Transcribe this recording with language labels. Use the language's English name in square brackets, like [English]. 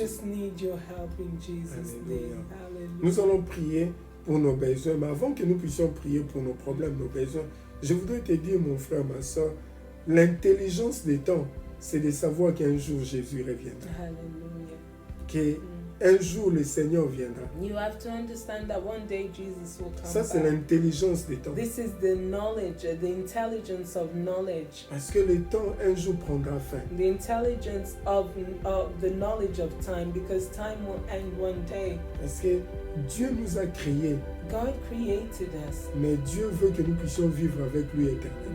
[English] just need your help in Jesus' name. Hallelujah. [French] Nous allons prier pour nos besoins, mais avant que nous puissions prier pour nos problèmes, nos besoins, je voudrais te dire, mon frère, ma soeur, l'intelligence des temps, c'est de savoir qu'un jour Jésus reviendra. Hallelujah. Que un jour le Seigneur viendra. [English] You have to understand that one day Jesus will come [French] Ça, c'est [English] back. [French] l'intelligence des temps. [English] This is the knowledge, the intelligence of knowledge. [French] Parce que le temps, un jour, prendra fin. [English] The intelligence of the knowledge of time, because time will end one day. [French] Parce que Dieu nous a créés, [English] God created us, [French] mais Dieu veut que nous puissions vivre avec lui éternellement.